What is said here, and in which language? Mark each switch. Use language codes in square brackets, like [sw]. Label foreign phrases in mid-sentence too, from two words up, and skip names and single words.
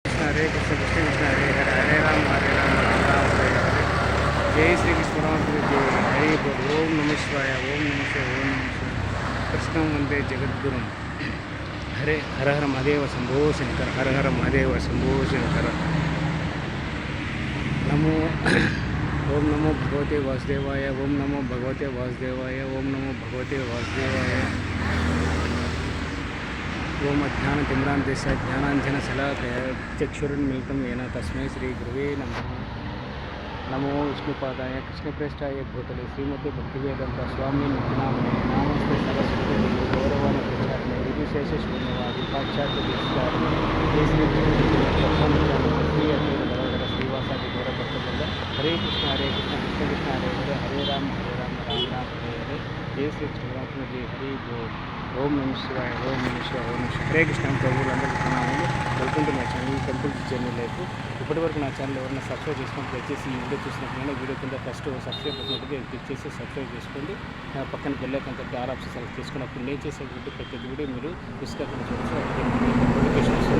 [sa] हरे कृष्ण कृष्ण कृष्ण हरे हरे हरे राम राम राम हरे हरे। [hi] जय श्री कृष्ण परमात्मा जय हरि बोल। [sa] ओम नमः शिवाय ओम नमः शिवाय ओम नमः शिवाय। कृष्णं वंदे जगद्गुरुं। हरे हर हर महादेव शंभो शंकर हर हर महादेव शंभो शंकर। नमो ओम नमो भगवते वासुदेवाय ओम नमो भगवते वासुदेवाय ओम नमो भगवते वासुदेवाय। ओम अज्ञानतिम्रान्धस्य ज्ञानाञ्जनशलाकया चक्षुरुन्मीलितं येन तस्मै श्रीगुरुवे नमः। नमो विष्णुपादाय कृष्णप्रेष्ठाय भूतले श्रीमते भक्तिवेदांत स्वामी नामने नामस्ते सरस्वती गौरवान प्रचारणे निर्विशेष शून्यवादी पाश्चात्य दिष्टारणे जय श्री श्रीवासादि गौर भक्तवृंद। हरे कृष्ण कृष्ण कृष्ण हरे हरे हरे राम राम राम हरे हरे। [hi] जय श्री कृष्ण जी हरि बोल। [sa] ओम नमः शिवाय ओम नमः शिवाय ओम नमः शिवाय। हरे कृष्ण [te] ప్రభువులందరికీ ప్రణామాలు। [en] welcome to my channel temple journey life. [te] ఇప్పటివరకు నా ఛానల్ ఎవరైనా సబ్స్క్రైబ్ చేసుకొని దయచేసి ఈ వీడియో చూసినప్పుడు వీడియో కింద [en] first subscribe button click [te] చేసి సబ్స్క్రైబ్ చేసుకోండి। పక్కన [en] bell icon [te] తప్పి [en] all option select [te] చేసుకున్నప్పుడు నేను చేసే వీడియో ప్రతి వీడియో మీరు మిస్ కాకుండా చూడవచ్చు। నోటిఫికేషన్ వస్తుంది।